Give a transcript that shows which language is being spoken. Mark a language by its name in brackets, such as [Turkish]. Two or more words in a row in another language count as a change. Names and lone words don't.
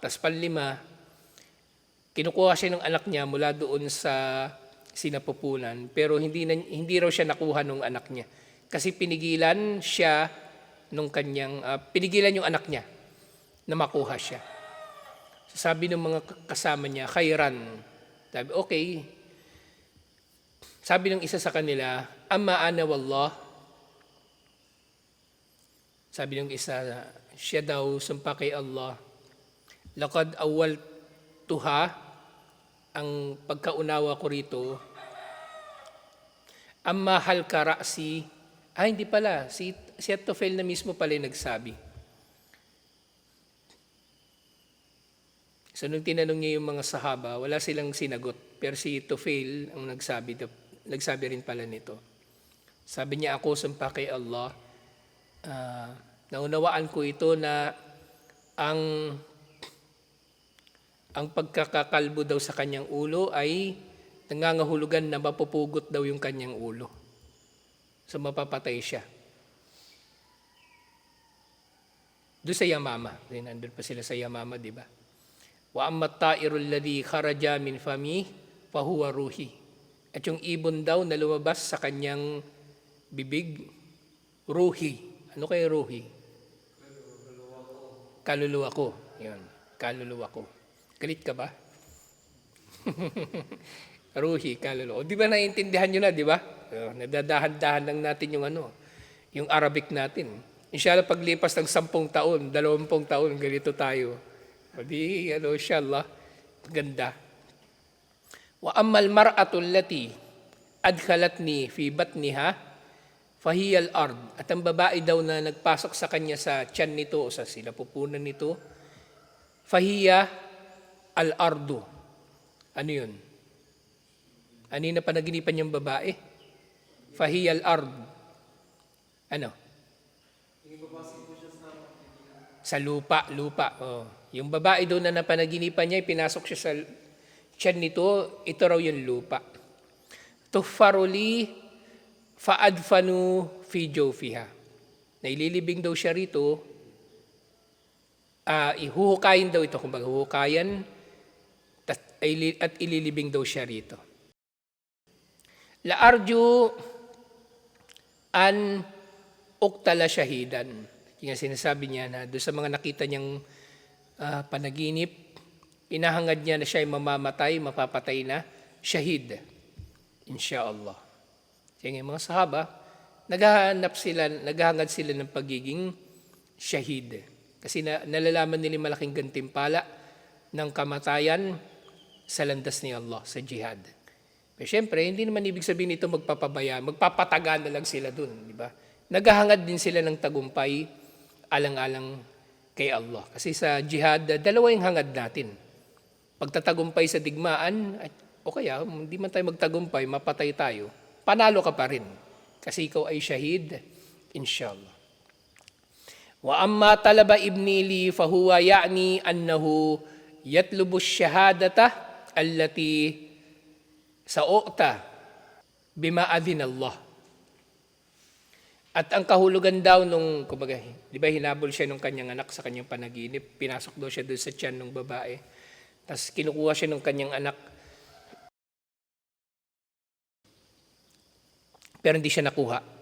[Filipino] Tapos pang-5, kinukuha siya ng anak niya mula doon sa sinapupunan, pero hindi raw siya nakuha ng anak niya. Kasi pinigilan siya pinigilan yung anak niya na makuha siya. So sabi ng mga kasama niya, khairan. Sabi, okay. Sabi ng isa sa kanila, [Arabic] أما أنا والله. [Filipino] Sabi ng isa, siya daw, sumpa kay Allah. [Arabic] لقد أولتها, [Filipino] ang pagkaunawa ko rito, [Arabic] أما حلق رأسي, [Filipino] hindi pala, si Atufil na mismo pala yung nagsabi. So nung tinanong niya yung mga sahaba, wala silang sinagot. Pero si Atufil ang nagsabi rin pala nito. Sabi niya, ako sumpa kay Allah, naunawaan ko ito na ang pagkakakalbo daw sa kanyang ulo ay nangangahulugan na mapupugot daw yung kanyang ulo. So mapapatay siya. Doon sa Yamama. Nandun pa sila sa Yamama, di ba? [Arabic] وأما الطائر الذي خرج من فمي فهو روحي. [Filipino] At yung ibon daw na lumabas sa kanyang bibig, ruhi. Ano kaya ruhi? Kaluluwa ko. Yun, kaluluwa ko. Galit ka ba? Ruhi, kaluluwa. Di ba naiintindihan nyo na, di ba? Nadadahan-dahan lang natin yung Arabic natin. Inshallah, paglipas ng 10 taon, 20 taon, ganito tayo. Di, inshallah, ganda. [Arabic] وأما المرأة التي أدخلتني في بطنها فهي الأرض. [Filipino] At ang babae daw na nagpasok sa kanya sa tiyan nito o sa sinapupunan nito, [Arabic] فهي الأرض. [Filipino] Ano yun? Ano yung napanaginipan niyang babae? [Arabic] فهي الأرض. Ano? [Filipino] Sa lupa. Oh. Yung babae doon na napanaginipan niya, pinasok siya sa tiyan nito, ito raw yung lupa. [Arabic] تحفر لي فأدفن في جوفها. [Filipino] Naililibing daw siya rito, ihuhukayin daw ito, kumbaga huhukayan, at ililibing daw siya rito. [Arabic] لأرجو أن أقتل شهيدا. [Filipino] Yung sinasabi niya na doon sa mga nakita niyang panaginip, inahangad niya na siya ay mamamatay, mapapatay na, shahid. Insha'Allah. Kaya mga sahaba, naghahangad sila ng pagiging shahid. Kasi nalalaman nila malaking gantimpala ng kamatayan sa landas ni Allah, sa jihad. Pero syempre, hindi naman ibig sabihin ito magpapataga na lang sila dun, di ba? Naghahangad din sila ng tagumpay alang-alang kay Allah. Kasi sa jihad, dalawa yung hangad natin. Pagtatagumpay sa digmaan, o kaya hindi man tayo magtagumpay, mapatay tayo, panalo ka pa rin. Kasi ikaw ay shahid, inshallah. [Arabic] وأما طلب ابني لي فهو يعني أنه يطلب الشهادة التي سأوتى بإذن الله. [Filipino] At ang kahulugan daw nung, kumbaga, di ba hinabol siya nung kanyang anak sa kanyang panaginip, pinasok daw siya doon sa tiyan ng babae, tapos kinukuha siya nung kanyang anak, pero hindi siya nakuha.